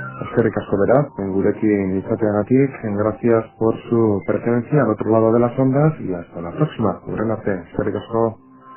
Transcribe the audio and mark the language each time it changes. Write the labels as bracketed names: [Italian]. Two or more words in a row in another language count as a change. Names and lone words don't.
[Basque] eskerrik asko beraz, gurekin izateagatik, [Spanish] gracias por su presencia al otro lado de las ondas y hasta la próxima. [Basque] Hurren arte, eskerrik asko.